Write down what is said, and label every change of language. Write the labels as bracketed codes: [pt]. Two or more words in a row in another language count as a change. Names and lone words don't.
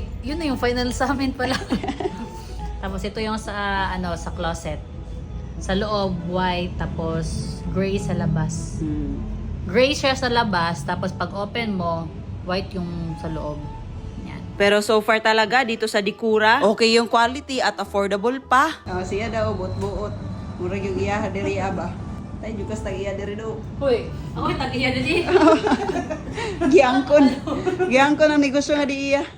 [tl] Yun na yung final sa amin pala. Tapos ito yung sa, sa closet. Sa loob, white, tapos gray sa labas. Gray siya sa labas, tapos pag open mo, white yung sa loob. Yan. Pero [en] so far [tl] talaga, dito sa Dikura, okay yung quality at affordable pa. [ceb] Siya daw, buot-buot. Murag yung iya, diri ba? Tayo jukas tag-iya diri daw. Hoy, ako tag-iya dili. Giangkon. Giangkon ang negosyo nga di iya.